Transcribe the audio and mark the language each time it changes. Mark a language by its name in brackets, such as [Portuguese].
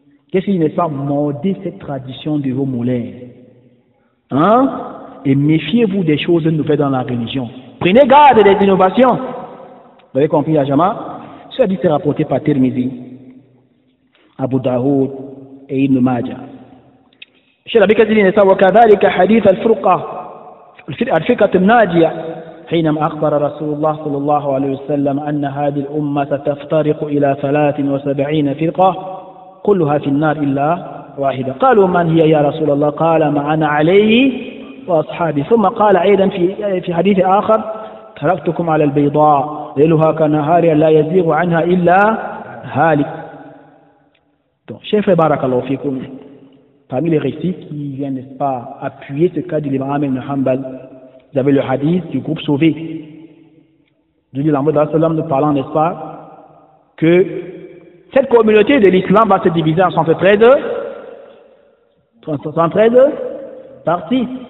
[French] Qu'est-ce qu'il n'est pas morder cette tradition de vos moulins? Hein? Et méfiez-vous des choses nouvelles dans la religion. Prenez garde des innovations. Vous avez compris, Ajama? Cela dit, c'est rapporté par Tirmidhi, Abu Daoud et Ibn Majah. [Arabic] الشيخ أبي كثير وكذلك حديث الفرقة الناجية حينما أخبر رسول الله صلى الله عليه وسلم أن هذه الأمة ستفترق إلى 73 فرقة كلها في النار إلا واحدة. قالوا من هي يا رسول الله؟ قال ما أنا عليه وأصحابي. ثم قال أيضا في حديث آخر تركتكم على البيضاء ليلها كنهارها لا يزيغ عنها إلا هالك. شيخ بارك الله فيكم. [French] Parmi les récits qui viennent, n'est-ce pas, appuyer ce cas de l'imam Ibn Hanbal, vous avez le hadith du groupe sauvé. Du l'envoyé d'Allah sallam nous parlant, n'est-ce pas, que cette communauté de l'islam va se diviser en 113 parties.